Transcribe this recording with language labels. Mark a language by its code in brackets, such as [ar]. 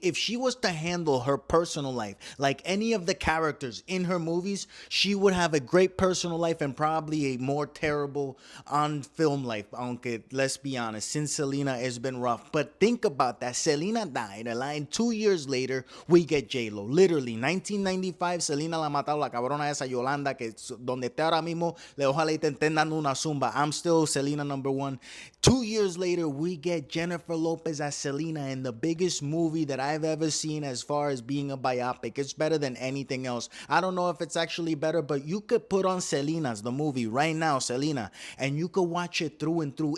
[en] If she was to handle her personal life like any of the characters in her movies, she would have a great personal life and probably a more terrible on film life, aunque let's be honest, since Selena has been rough. But think about that. Selena died, and 2 years later, we get JLo. Literally, [es] 1995, Selena la mataron, la cabrona esa Yolanda, que donde esté ahora mismo, ojalá y te estén dando una zumba. [en] I'm still Selena number one. 2 years later, we get Jennifer Lopez as Selena in the biggest movie that I've ever seen as far as being a biopic. It's better than anything else. I don't know if it's actually better, but you could put on Selena's, the movie, right now, Selena, and you could watch it through and through.